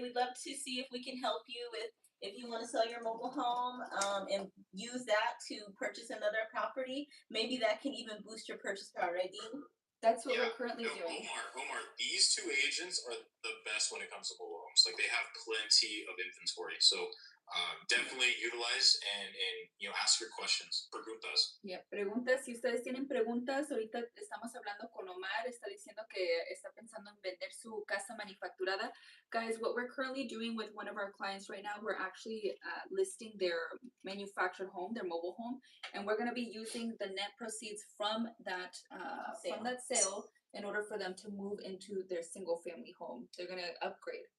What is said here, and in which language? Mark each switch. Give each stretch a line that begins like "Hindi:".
English: We'd love to see if we can help you with if you want to sell your mobile home and use that to purchase another property. Maybe that can even boost your purchase power, right, Dean? That's what Yeah, we're currently no, doing. Omar, these two agents are the best when it comes to mobile homes. Like they have plenty of inventory, so definitely utilize and ask your questions.
Spanish: Preguntas. Yeah, preguntas, si ustedes tienen preguntas, ahorita estamos hablando con Omar, está diciendo que está pensando en vender su casa manufacturada.
English: Guys, what we're currently doing with one of our clients right now, we're actually listing their manufactured home, their mobile home, and we're going to be using the net proceeds from that sale in order for them to move into their single family home. They're going to upgrade.